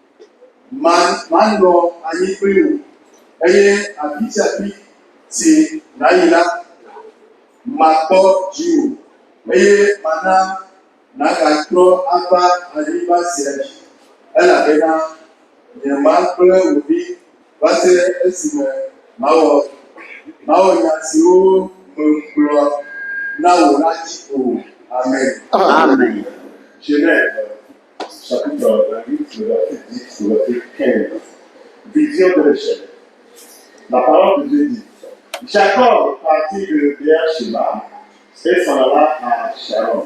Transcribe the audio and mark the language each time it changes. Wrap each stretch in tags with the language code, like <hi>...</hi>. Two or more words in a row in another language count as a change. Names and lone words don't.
<ee>Manɔ anyi kpli wò, eye afi sia afi si nàyi la, makpɔ dziwò, eye mana nàgatrɔ ava anyigba sia dzi, elabena nyemagblẽ wò ɖi va se ɖe esime mawɔ nya siwo megblɔ na wò la dzi o. Amen. Amen.</ee> <fr>Genèse, chapitre 28, verset 10, verset 15. Vision de l'échelle. La parole de Dieu dit, Jacob partit de Beersheba et s'en alla à Sharon.</fr>